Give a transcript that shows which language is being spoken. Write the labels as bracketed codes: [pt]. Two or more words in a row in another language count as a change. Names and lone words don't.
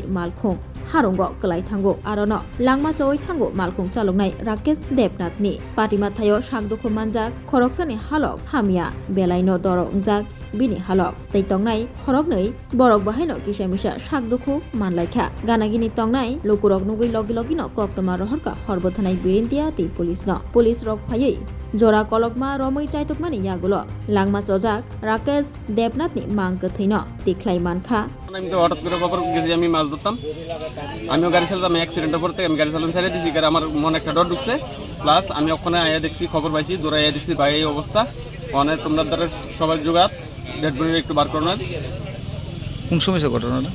[trp] malkhong harungo kalai thango arono langma choi thango malkhong chaloknai Rakesh Debnath ni patima thayo sagdukho manjak khoroksani halok hamia belaino dorok jak bini halok tei tongnai khorognai borok bahaino kisamisa sagdukho manlaikha ganagini tongnai lokurok nugui logi no koktuma rohorka horbothanai birintia tei police rok phaiui jora kolokma romoi chaitokmani yagulo langma chojak Rakesh Debnath ni mangkathaino tiklai mankha [bn] আমি তো হঠাৎ করে খবর গেছি আমি মাছ ধরতাম আমিও গাড়ি চালাতাম অ্যাক্সিডেন্টের পর থেকে আমি গাড়ি চালানো ছেড়ে দিয়েছি কারণ আমার মনে একটা ডর ঢুকছে প্লাস আমি ওখানে আয়া দেখছি খবর পাইছি দৌড়ে আয়া দেখছি ভাই এই অবস্থা অনেক তোমরা দ্বারা সবাই জোগাড় [en] dead body [bn] একটু বার করানোর কোন সময় ঘটনাটা